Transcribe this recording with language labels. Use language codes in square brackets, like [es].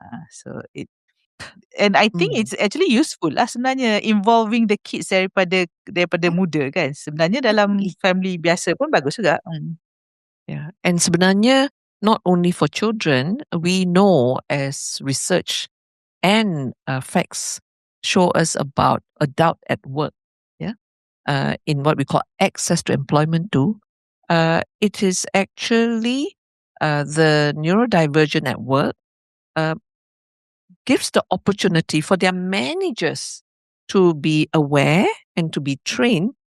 [en] So and I think it's actually useful [ms] lah sebenarnya, [en] involving the kids [ms] daripada muda kan. Sebenarnya dalam family biasa pun bagus juga. [en] Yeah, and [ms] sebenarnya [en] not only for children, we know as research and facts show us about adult at work, in what we call access to employment too. It is actually the neurodivergent at work gives the opportunity for their managers to be aware and to be trained.